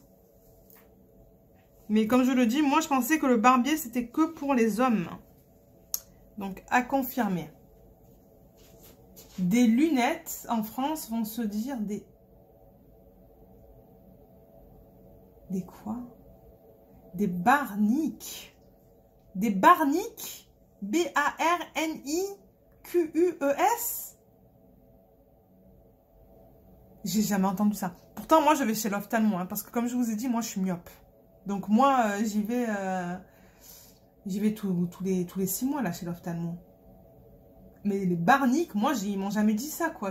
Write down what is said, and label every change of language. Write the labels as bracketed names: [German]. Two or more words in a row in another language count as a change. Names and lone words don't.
[French] Mais comme je le dis, moi, je pensais que le barbier, c'était que pour les hommes. Donc, à confirmer. Des lunettes, en France, vont se dire des... Des quoi? Des barniques. Des barniques? B-A-R-N-I-Q-U-E-S? J'ai jamais entendu ça. Pourtant, moi, je vais chez l'ophtalmo, hein, parce que comme je vous ai dit, moi, je suis myope. Donc, moi, j'y vais tous les 6 mois, là, chez l'ophtalmo. Mais les barniques, moi, ils m'ont jamais dit ça, quoi.